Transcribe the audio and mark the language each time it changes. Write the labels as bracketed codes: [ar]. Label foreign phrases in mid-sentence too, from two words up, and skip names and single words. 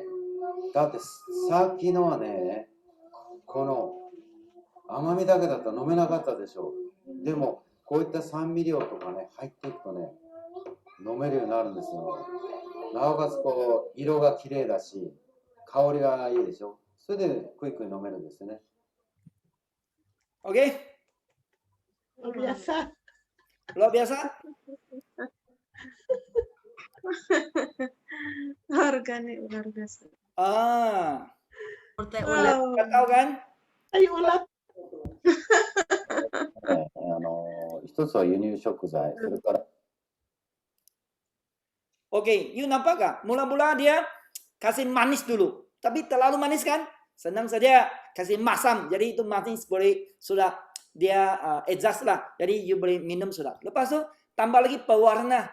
[ja] だってさっきのはね、この甘みだけだったら飲めなかったでしょう。でもこういった酸味料とかね入っていくとね、飲めるようになるんですよ。なおかつこう色が綺麗だし、香りがいいでしょ。それでクイックに飲めるんですよね。 [id] Oke? Biasa. Luar biasa? Organik luar biasa. Ah, Teh ulet. Wow. nggak tahu kan? Ayo ulat. [ja] 一つは輸入食材、それから [ms] Oke, you nampak gak? Mula-mula dia kasih manis dulu. Tapi terlalu manis kan? Senang saja kasih masam. Jadi itu manis boleh sudah dia adjust lah. Jadi you boleh minum sudah. Lepas itu tambah lagi pewarna.